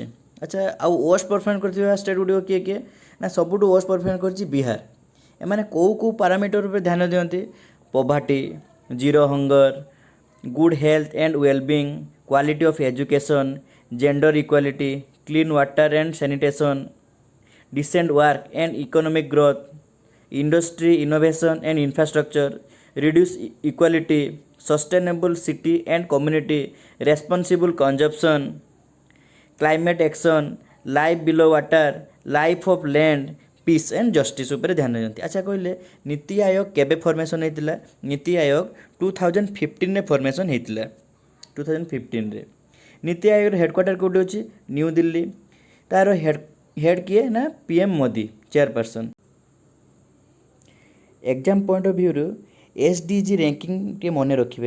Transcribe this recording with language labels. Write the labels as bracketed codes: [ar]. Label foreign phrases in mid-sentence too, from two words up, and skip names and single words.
[or] ଆଚ୍ଛା, ଆଉ [en] worst perform [or] କରିଥିବା ଷ୍ଟେଟ୍ ଗୁଡ଼ିକ କିଏ କିଏ? ନା ସବୁଠୁ [en] worst perform [or] କରିଛି ବିହାର। ଏମାନେ କେଉଁ କେଉଁ ପାରାମିଟର ଉପରେ ଧ୍ୟାନ ଦିଅନ୍ତି? [en] poverty, zero hunger, good health and wellbeing, quality of education, gender equality, clean water and sanitation, decent work and economic growth, industry innovation and infrastructure, reduce equality, sustainable city and community, responsible consumption, climate action, life below water, life of land, peace and justice [or] ଉପରେ ଧ୍ୟାନ ଦିଅନ୍ତି। ଆଚ୍ଛା, କହିଲେ ନୀତି ଆୟୋଗ କେବେ ଫର୍ମେସନ୍ ହେଇଥିଲା? ନୀତି ଆୟୋଗ 2015ରେ ଫର୍ମେସନ୍ ହେଇଥିଲା। 2015ରେ ନୀତି ଆୟୋଗର ହେଡ଼କ୍ୱାର୍ଟର କେଉଁଠି ଅଛି? ନ୍ୟୁ ଦିଲ୍ଲୀ। ତାର ହେଡ଼ କିଏ? ନା PM ମୋଦି, ଚେୟାରପର୍ସନ୍। [en] exam point of view [or] SDG ର୍ୟାଙ୍କିଂ ଟିକେ ମନେ ରଖିବେ।